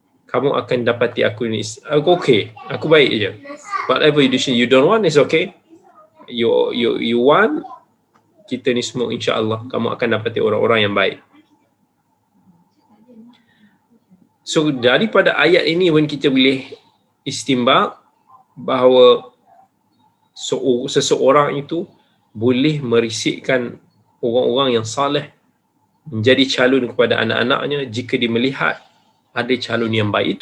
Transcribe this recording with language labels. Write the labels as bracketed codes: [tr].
[ms] Kamu akan dapati aku ini, aku okay, aku baik je. [en] Whatever you decision, you don't want is okay. You want, [ms] kita ni semua insya-Allah kamu akan dapati orang-orang yang baik. So daripada ayat ini pun kita boleh istimbak bahawa seseorang itu boleh merisikkan orang-orang yang saleh menjadi calon kepada anak-anaknya jika dia melihat ada calon yang baik.